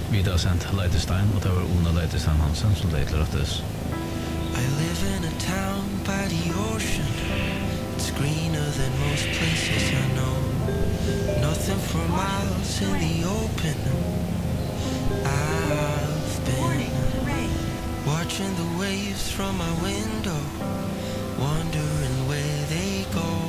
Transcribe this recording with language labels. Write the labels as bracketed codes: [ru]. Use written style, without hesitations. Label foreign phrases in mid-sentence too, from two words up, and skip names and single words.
[no] har sendt Leitestein, og det var Ona Leitestein Hansen som det etter [en] I live in a town by the ocean. It's greener than most places I know. Nothing for miles in the open. I've been watching the waves from my window, wondering where they go.